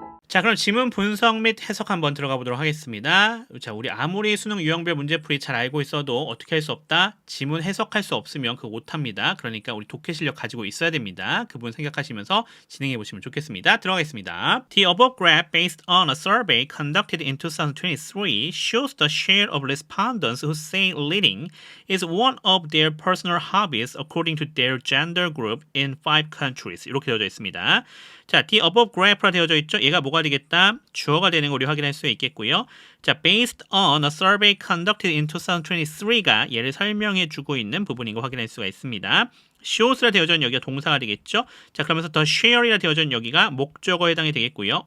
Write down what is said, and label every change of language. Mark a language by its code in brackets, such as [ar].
[ko] 자, 그럼 지문 분석 및 해석 한번 들어가 보도록 하겠습니다. 자, 우리 아무리 수능 유형별 문제풀이 잘 알고 있어도 어떻게 할 수 없다? 지문 해석할 수 없으면 그거 못합니다. 그러니까 우리 독해 실력 가지고 있어야 됩니다. 그 부분 생각하시면서 진행해 보시면 좋겠습니다. 들어가겠습니다. [en] The above graph based on a survey conducted in 2023 shows the share of respondents who say reading is one of their personal hobbies according to their gender group in 5 countries. [ko] 이렇게 되어져 있습니다. 자, [en] the above graph [ko] 라 되어져 있죠. 얘가 뭐가 되겠다? 주어가 되는 거 우리 확인할 수 있겠고요. 자, [en] based on a survey conducted in 2023 [ko] 가 얘를 설명해 주고 있는 부분인 거 확인할 수가 있습니다. shows라 되어져 있는 여기가 동사가 되겠죠. 자, 그러면서 [en] the share [ko] 이라 되어져 있는 여기가 목적어에 해당이 되겠고요.